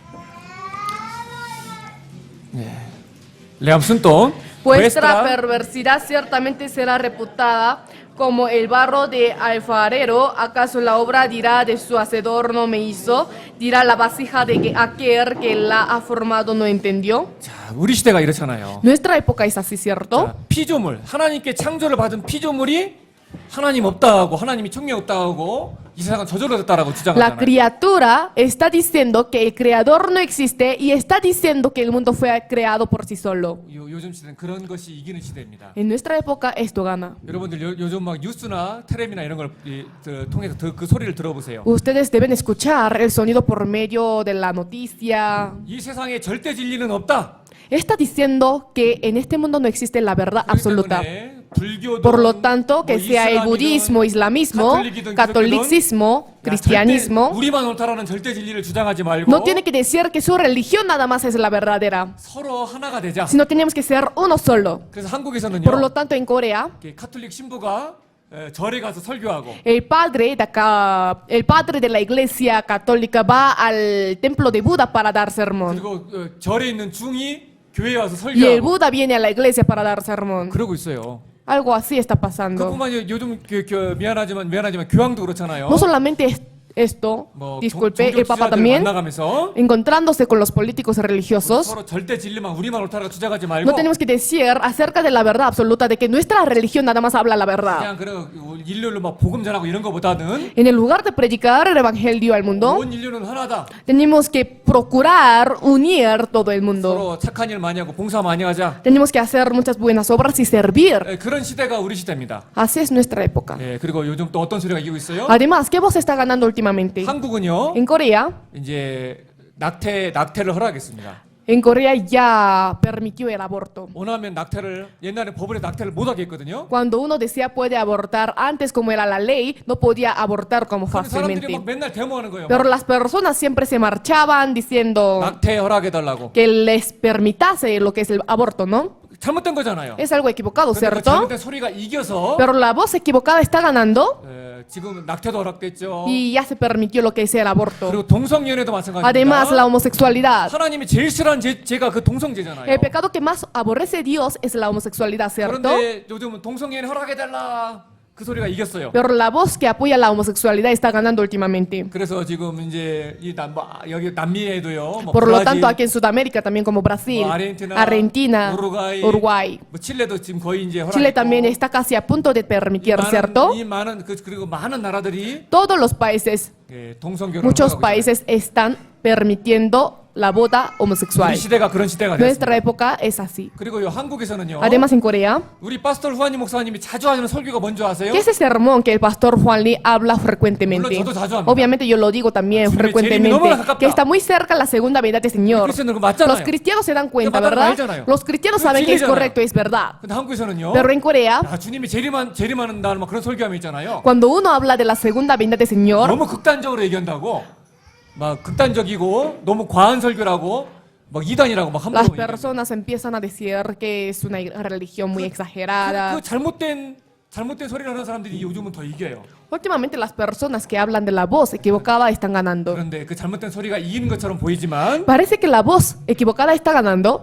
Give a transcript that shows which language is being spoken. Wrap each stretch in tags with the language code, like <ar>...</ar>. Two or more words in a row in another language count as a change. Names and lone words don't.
<es>Leamos juntos. Vuestra perversidad ciertamente será reputada como el barro de alfarero. ¿Acaso la obra dirá de su hacedor no me hizo? Dirá la vasija de aquel que la ha formado no entendió.</es> <ko>자, 우리 시대가 이렇잖아요.</ko> <es>Nuestra época es así, ¿cierto?</es> <ko>자, 피조물, 하나님께 창조를 받은 피조물이 하나님 없다 하고 하나님이 총명 없다 하고 이 세상은 저절로 됐다라고</ko> <es>La</es> <ko>주장하잖아요.</ko> <es>criatura está diciendo que el creador no existe y está diciendo que el mundo fue creado por sí solo.</es> <ko>요즘 시대는 그런 것이 이기는 시대입니다.</ko> <es>En nuestra época esto gana.</es> <ko>여러분들 요즘 막 뉴스나 텔레비나 이런 걸 통해서 그 소리를 들어보세요.</ko> <es>Ustedes deben escuchar el sonido por medio de la noticia.</es> <ko>이 세상에 절대 진리는 없다.</ko> <es>Está diciendo que en este mundo no existe la verdad</es> <ko>그렇기</ko> <es>absoluta.</es> <ko>때문에 불교든</ko> <es>Por lo tanto, que</es> <ko>뭐</ko> <es>sea el</es> <ko>이슬람이든</ko> <es>budismo, islamismo,</es> <ko>가톨릭이든</ko> <es>catolicismo,</es> <ko>야,</ko> <es>cristianismo,</es> <ko>절대 우리만 옳다라는 절대 진리를 주장하지 말고</ko> <es>no tiene que decir que su religión nada más es la verdadera,</es> <ko>서로 하나가 되자.</ko> <es>sino tenemos que ser uno solo.</es> <ko>그래서 한국에서는요.</ko> <es>Por lo tanto, en Corea,</es> <ko>이렇게 카톨릭 신부가 절에 가서 설교하고</ko> <es>el padre de acá, el padre de la iglesia católica va al templo de Buda para dar sermón.</es> <ko>그리고 절에 있는 중이 교회에 와서</ko> <es>Y el</es> <ko>설교하고</ko> <es>Buda viene a la iglesia para dar sermón.</es> <ko>그러고 있어요.</ko> <es>Algo así está pasando.</es> <ko>그뿐만 아니라 요즘 미안하지만 교황도 그렇잖아요.</ko> <es>No solamente esto,</es> <ko>뭐</ko> <es>disculpe, el Papa</es> <ko>종교</ko> <es>también,</es> <ko>만나가면서</ko> <es>encontrándose con los políticos religiosos,</es> <ko>서로 절대 진리만 우리만 옳다라고 주장하지 말고</ko> <es>no tenemos que decir acerca de la verdad absoluta, de que nuestra religión nada más habla la verdad.</es> <ko>그냥 일렬로 막 복음 전하고 이런 거보다는</ko> <es>En el lugar de predicar el evangelio al mundo,</es> <ko>온 인류는 하나다.</ko> <es>tenemos que procurar unir todo el mundo.</es> <ko>서로 착한 일 많이 하고 봉사 많이 하자.</ko> <es>Tenemos que hacer muchas buenas obras y servir.</es> <ko>그런 시대가 우리 시대입니다.</ko> <es>Así es nuestra época.</es> <ko>그리고 요즘 또 어떤 소리가 이기고 있어요?</ko> <es>Además, ¿qué voz está ganando últimamente?</es> <ko>한국은요.</ko> <es>En Corea,</es> <ko>이제 낙태를 허락했습니다.</ko> <es>en Corea ya permitió el aborto.</es> <ko>원하면 옛날에 법원에 낙태를 못 하게 했거든요.</ko> <es>Cuando uno decía puede abortar, antes como era la ley, no podía abortar como</es> <ko>그런 사람들이</ko> <es>fácilmente.</es> <ko>막 맨날 데모하는 거예요.</ko> <es>Pero las personas siempre se marchaban diciendo</es> <ko>낙태 허락해달라고.</ko> <es>que les permitase lo que es el aborto, ¿no?</es> <ko>잘못된 거잖아요.</ko> <es>Es algo equivocado,</es> <ko>근데 그</ko> <es>¿cierto?</es> <ko>잘못된 소리가 이겨서</ko> <es>Pero la voz equivocada está ganando</es> <ko>지금 낙태도 허락됐죠.</ko> <es>y ya se permitió lo que es el aborto.</es> <ko>그리고 동성연애도 마찬가지입니다.</ko> <es>Además, la homosexualidad.</es> <ko>하나님이 제일 싫어하는 죄가 그 동성죄잖아요.</ko> <es>El pecado que más aborrece Dios es la homosexualidad, ¿cierto?</es> <ko>그런데 요즘은 동성연애 허락해달라 그 소리가 이겼어요.</ko> <es>Pero la voz que apoya la homosexualidad está ganando últimamente.</es> <ko>그래서 지금 이제 여기 남미에도요. 뭐</ko> <es>Por lo</es> <ko>브라질,</ko> <es>tanto, aquí en Sudamérica, también como Brasil,</es> <ko>뭐 아르헨티나,</ko> <es>Argentina, Uruguay,</es> <ko>뭐 칠레도 지금 거의 이제 허락했고.</ko> <es>Chile también está casi a punto de permitir, ¿cierto?</es> <ko>이 많은 그리고 많은 나라들이</ko> <es>Todos los países,</es> <ko>동성결혼을</ko> <es>muchos</es> <ko>허락하고 있어요.</ko> <es>países están permitiendo la boda homosexual.</es> <ko>우리 시대가 그런 시대가</ko> <es>Nuestra</es> <ko>됐습니다.</ko> <es>época es así.</es> <ko>그리고 한국에서는요.</ko> <es>Además, en Corea,</es> <ko>우리 파스tor 후아니 목사님이 자주 하는 설교가 뭔지 아세요?</ko> <es>¿qué es ese sermón que el pastor Juan Lee habla frecuentemente?</es> <ko>물론 저도 자주 합니다.</ko> <es>Obviamente yo lo digo también</es> <ko>주님의</ko> <es>frecuentemente,</es> <ko>재림이 너무나 가깝다.</ko> <es>que está muy cerca la segunda venida del Señor.</es> <ko>크리스천들 그거 맞잖아요.</ko> <es>Los cristianos se dan cuenta,</es> <ko>그거 맞다는 거</ko> <es>¿verdad?</es> <ko>알잖아요.</ko> <es>Los cristianos</es> <ko>그거</ko> <es>saben que es</es> <ko>진리잖아요.</ko> <es>correcto y es verdad.</es> <ko>근데 한국에서는요.</ko> <es>Pero en Corea,</es> <ko>야, 주님이 재림하는 날 막 그런 설교함이 있잖아요.</ko> <es>cuando uno habla de la segunda venida del Señor,</es> <ko>너무 극단적으로 얘기한다고 막 극단적이고 너무 과한 설교라고 막 이단이라고 막</ko> <es>las</es> <ko>함부로 얘기해요.</ko> <es>personas empiezan a decir que es una religión muy exagerada.</es> <ko>그 잘못된 소리를 하는 사람들이 요즘은 더 이겨요.</ko> <es>Últimamente las personas que hablan de la voz equivocada están ganando.</es> <ko>그런데 그 잘못된 소리가 이기는 것처럼 보이지만</ko> <es>Parece que la voz equivocada está ganando,</es>